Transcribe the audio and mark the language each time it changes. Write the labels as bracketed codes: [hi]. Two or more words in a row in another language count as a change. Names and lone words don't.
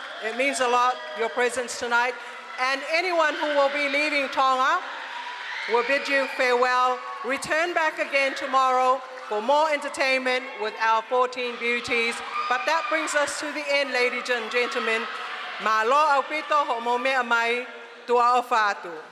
[en] It means a lot, your presence tonight. And anyone who will be leaving Tonga, we'll bid you farewell. Return back again tomorrow for more entertainment with our 14 beauties. But that brings us to the end, ladies and gentlemen. [to] Malo Aupito ho mo mea mai tua o fatu.